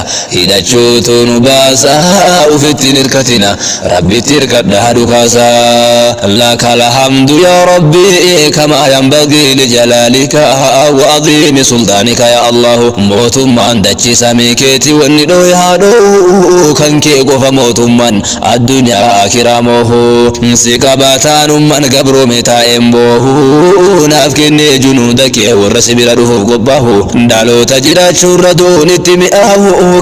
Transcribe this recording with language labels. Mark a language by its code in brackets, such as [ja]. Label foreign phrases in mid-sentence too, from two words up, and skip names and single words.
[om] Hidhachuutu nu baasa, ufitti hin hirkatina. Rabbitti hirkadhaa dhukaasa. [ar] لك الحمد يا ربي كما ينبغي لجلالك وعظيم سلطانك يا الله. [om] Mootummaan dachii samii keeti wanni dhoohe haa dhoohu, kan kee qofa mootummaan. Addunyaa akiraa moohu. Si qabaataan umman gabroome taa'een boohu. Naaf kennee junuuda kee warra si bira dhufuuf qophaahu. Dhaloota jiraachuu irra du'uun itti mi'aahu.